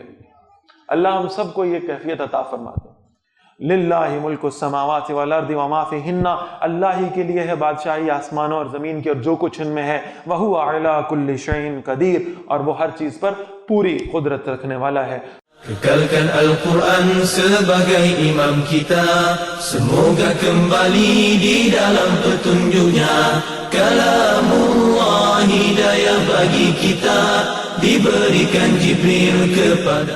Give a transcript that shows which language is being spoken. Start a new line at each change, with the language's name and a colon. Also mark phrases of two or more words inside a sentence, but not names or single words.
Urdu: اللہ ہم سب کو یہ کیفیت عطا فرما دے۔
Arabic: للہ ملک السماوات والارض وما فیہن،
Urdu: اللہ ہی کے لیے ہے بادشاہی آسمانوں اور زمین کی اور جو کچھ ان میں ہے،
Arabic: وہو علی کل شیء قدیر،
Urdu: اور وہ ہر چیز پر پوری قدرت رکھنے والا ہے۔
Malay: Kekalkan Al-Quran sebagai imam kita, semoga kembali di dalam petunjuknya. Kalamullah hidayah bagi kita, diberikan Jibril kepada.